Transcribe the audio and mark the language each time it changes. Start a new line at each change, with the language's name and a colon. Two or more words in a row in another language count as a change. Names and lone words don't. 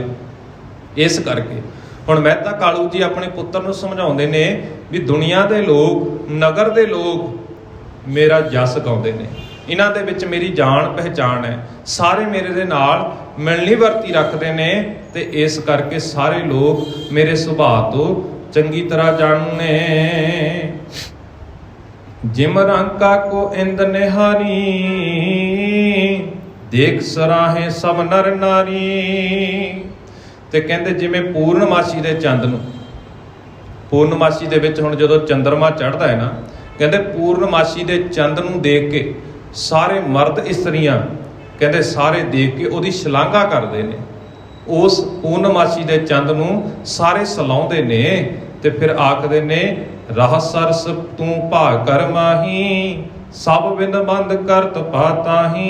Punjabi: ਇਸ ਕਰਕੇ ਹੁਣ ਮਹਿਤਾ ਕਾਲੂ ਜੀ ਆਪਣੇ ਪੁੱਤਰ ਨੂੰ ਸਮਝਾਉਂਦੇ ਨੇ ਵੀ ਦੁਨੀਆ ਦੇ ਲੋਕ, ਨਗਰ ਦੇ ਲੋਕ ਮੇਰਾ ਜਸ ਗਾਉਂਦੇ ਨੇ, ਇਹਨਾਂ ਦੇ ਵਿੱਚ ਮੇਰੀ ਜਾਣ ਪਹਿਚਾਣ ਹੈ, ਸਾਰੇ ਮੇਰੇ ਦੇ ਨਾਲ ਮਿਲਣੀ ਵਰਤੀ ਰੱਖਦੇ ਨੇ, ਤੇ ਇਸ ਕਰਕੇ ਸਾਰੇ ਲੋਕ ਮੇਰੇ ਸੁਭਾਅ ਤੋਂ ਚੰਗੀ ਤਰ੍ਹਾਂ ਜਾਣੂ ਨੇ।
Hindi: जिम रंका को इंद निहारी, देख सराहे सब नर नारी।
Punjabi: ਤੇ ਕਹਿੰਦੇ ਜਿਵੇਂ ਪੂਰਨਮਾਸ਼ੀ ਦੇ ਚੰਦ ਨੂੰ, ਪੂਰਨਮਾਸ਼ੀ ਦੇ ਵਿੱਚ ਹੁਣ ਜਦੋਂ ਚੰਦਰਮਾ ਚੜ੍ਹਦਾ ਹੈ ਨਾ, ਕਹਿੰਦੇ ਪੂਰਨਮਾਸ਼ੀ ਦੇ ਚੰਦ ਨੂੰ ਦੇਖ ਕੇ ਸਾਰੇ ਮਰਦ ਇਸਤਰੀਆਂ ਕਹਿੰਦੇ ਸਾਰੇ ਦੇਖ ਕੇ ਉਹਦੀ ਸ਼ਲਾਘਾ ਕਰਦੇ ਨੇ। ਉਸ ਪੂਰਨਮਾਸ਼ੀ ਦੇ ਚੰਦ ਨੂੰ ਸਾਰੇ ਸਲਾਉਂਦੇ ਨੇ ਤੇ ਫਿਰ ਆਖਦੇ ਨੇ
Hindi: राह सरस तूं भाग कर माही, सभ बिंद बंद करत पाताही।